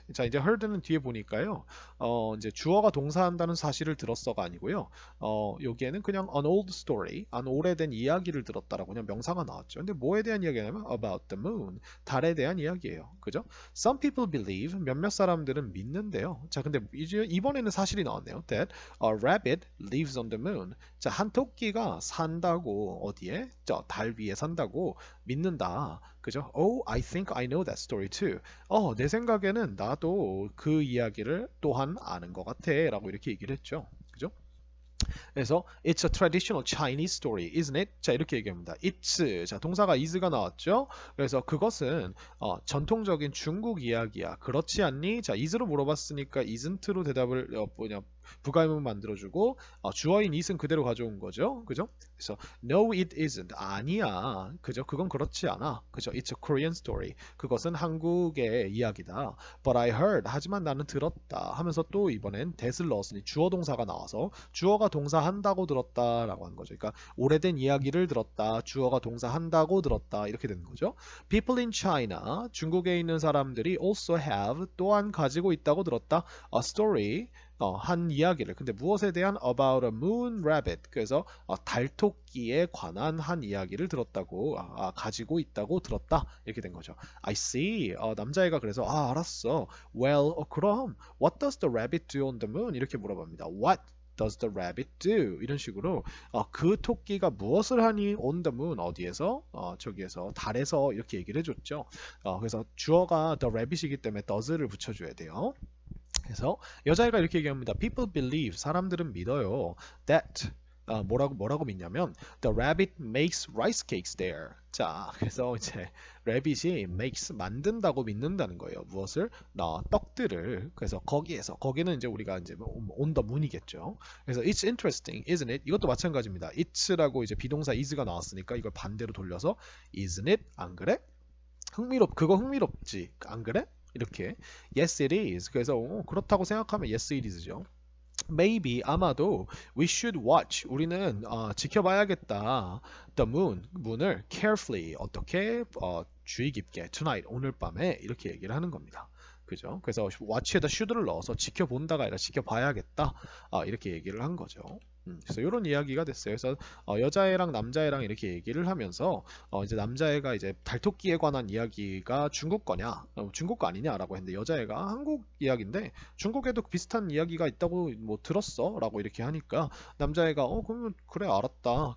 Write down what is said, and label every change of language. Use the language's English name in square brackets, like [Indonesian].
[Korean] 자, 이제 heard는 뒤에 보니까요. 이제 주어가 동사한다는 사실을 들었어가 아니고요. 여기에는 그냥 [English] an old story, [Korean] an 오래된 이야기를 들었다라고 그냥 명사가 나왔죠. 근데 뭐에 대한 이야기냐면 [English] about the moon, [Korean] 달에 대한 이야기예요. 그죠? [English] Some people believe, [Korean] 몇몇 사람들은 믿는데요. 자, 근데 이번에는 사실이 나왔네요. [English] That a rabbit lives on the moon. [Korean] 자, 한 토끼가 산다고 어디에? 달 위에 산다고 믿는다. 그죠? [English] Oh, I think I know that story too. [Korean] 내 생각에는 나도 그 이야기를 또한 아는 것 같아. 라고 이렇게 얘기를 했죠. 그죠? [English] 그래서 it's a traditional Chinese story, isn't it? [Korean] 자, 이렇게 얘기합니다. it's. 자, 동사가 is가 나왔죠? 그래서 그것은 전통적인 중국 이야기야. 그렇지 않니? 자, is로 물어봤으니까 isn't로 대답을 부가의문 만들어주고 주어인 it은 그대로 가져온 거죠. 그죠? [English] 그래서 no, it isn't. [Korean] 아니야. 그죠? 그건 그렇지 않아. 그죠? [English] It's a Korean story. [Korean] 그것은 한국의 이야기다. [English] But I heard. [Korean] 하지만 나는 들었다. 하면서 또 이번엔 that을 넣었으니 주어 동사가 나와서 주어가 동사한다고 들었다라고 하는 거죠. 그러니까 오래된 이야기를 들었다. 주어가 동사한다고 들었다. 이렇게 되는 거죠. [English] People in China. [Korean] 중국에 있는 사람들이 [English] also have. [Korean] 또한 가지고 있다고 들었다. [English] A story. [Korean] 한 이야기를. 근데 무엇에 대한 [English] about a moon rabbit. [Korean] 그래서 달토끼에 관한 한 이야기를 들었다고 가지고 있다고 들었다. 이렇게 된 거죠. [English] I see. [Korean] 남자애가 그래서 알았어. [English] Well, [Korean] 그럼 [English] what does the rabbit do on the moon? 이렇게 물어봅니다. What does the rabbit do? [Korean] 이런 식으로 그 토끼가 무엇을 하니 [English] on the moon [Korean] 어디에서? 저기에서 달에서 이렇게 얘기를 해줬죠. 그래서 주어가 the rabbit이기 때문에 does를 붙여줘야 돼요. 그래서 여자애가 이렇게 얘기합니다. [English] People believe, [Korean] 사람들은 믿어요. [English] That [Korean] 뭐라고 믿냐면 [English] the rabbit makes rice cakes there. [Korean] 자, 그래서 이제 rabbit이 makes 만든다고 믿는다는 거예요. 무엇을? 떡들을. 그래서 거기는 이제 우리가 이제 on the moon이겠죠. [English] 그래서 it's interesting, isn't it? [Korean] 이것도 마찬가지입니다. it's라고 이제 비동사 is가 나왔으니까 이걸 반대로 돌려서 [English] isn't it? [Korean] 안 그래? 그거 흥미롭지? 안 그래? [English] 이렇게 yes it is. [Korean] 그래서 그렇다고 생각하면 [English] yes it is [Korean] 죠. [English] Maybe [Korean] 아마도 [English] we should watch. [Korean] 우리는 지켜봐야겠다. [English] The moon [Korean] 문을 carefully 어떻게 주의 깊게 tonight 오늘 밤에 이렇게 얘기를 하는 겁니다. 그죠? 그래서 watch에다 should를 넣어서 지켜본다가 아니라 지켜봐야겠다. 이렇게 얘기를 한 거죠. 그래서 이런 이야기가 됐어요. 그래서 여자애랑 남자애랑 이렇게 얘기를 하면서 이제 남자애가 이제 달토끼에 관한 이야기가 중국 거냐, 중국 거 아니냐라고 했는데 여자애가 한국 이야기인데 중국에도 비슷한 이야기가 있다고 뭐 들었어라고 이렇게 하니까 남자애가 그러면 그래 알았다.